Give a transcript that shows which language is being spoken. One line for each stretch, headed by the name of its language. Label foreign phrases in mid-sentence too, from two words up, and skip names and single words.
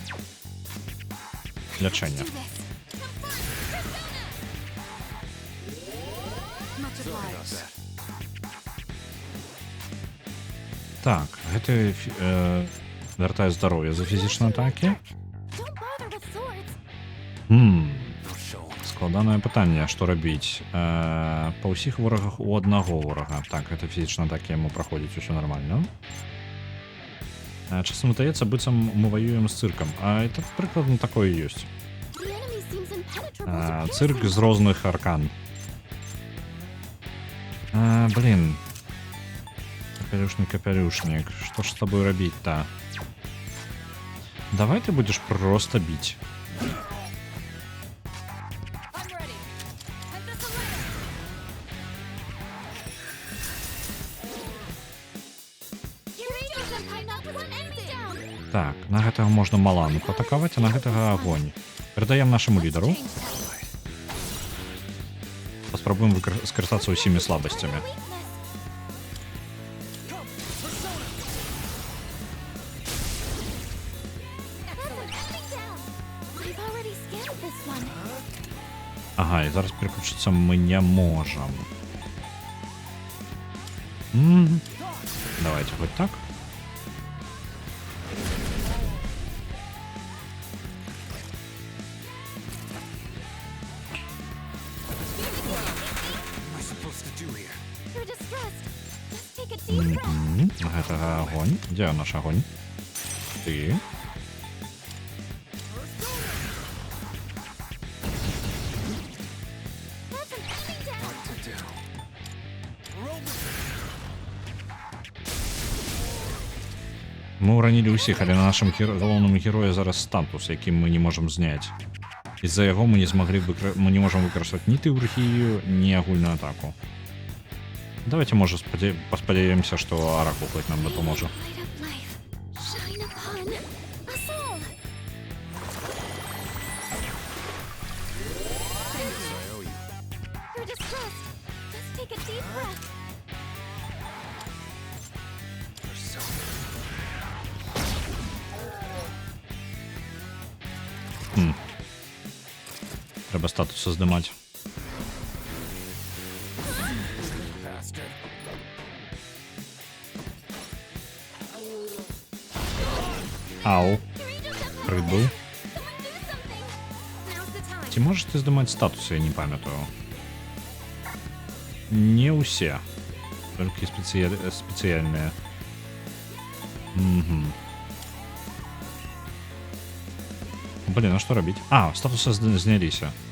Belarusian: Лячэнне.
English: Do this. Much obliged.
Belarusian: Так, гэта вяртае здароўе за фізічныя атакі.
English: Don't bother with swords.
Belarusian: Хм,
English: No show.
Belarusian: складанае пытанне, што рабіць. Па ўсіх ворагах у аднаго ворага. Так, гэта фізічныя атакі яму праходзіць, усё нармальна. Часам здаецца, быццам мы ваюем з цыркам, а это прыкладна такое і ёсць.
English: The enemy seems impenetrable to
Belarusian: Цырк
English: piercing.
Belarusian: з розных аркан. Блин. Капелюшник. Што ж з тобой рабіць-то?
Russian: Давай ты будешь просто бить.
English: I'm ready. Head this away. Kirito Senpai knocked one enemy down.
Belarusian: Так, на гэтага можна малану патакаваць, а на гэтага агонь. Перадаем нашаму лідару. Паспрабуем скарыстацца ўсімі слабасцямі.
English: Weakness. That's an enemy down. I've already scanned this one.
Belarusian: Ага, і зараз переключыцца мы не можам.
Russian: Давайте хоть так.
English: What am I supposed to do here? You're distressed. Just take a deep breath.
Belarusian: Гэтага агонь. Дзе наш агонь? Ты.
English: That's an enemy down. To do.
Belarusian: Мы ўранілі ўсіх, але на нашым галоўным героі зараз статус, які мы не можам зняць. Из-за яго мы не змаглі мы не можам выкарыстаць ні тэургію, ні агульную атаку. Давайте, можа, паспадзяемся, што Аракул хоць нам дапаможа.
English: Light of life. Shine upon us all. I owe you. You're distressed. Just take a deep breath. You're so
Belarusian: Трэба статусы здымаць.
English: bastard.
Belarusian: Ау, Kirito Senpai. прыт быў.
English: Someone do something. Now's the time.
Belarusian: Ці можаш ты здымаць статусы, я не памятаю. Не ўсе. Толькі спецыяльныя. Блин, а што рабіць? А, статусы зняліся.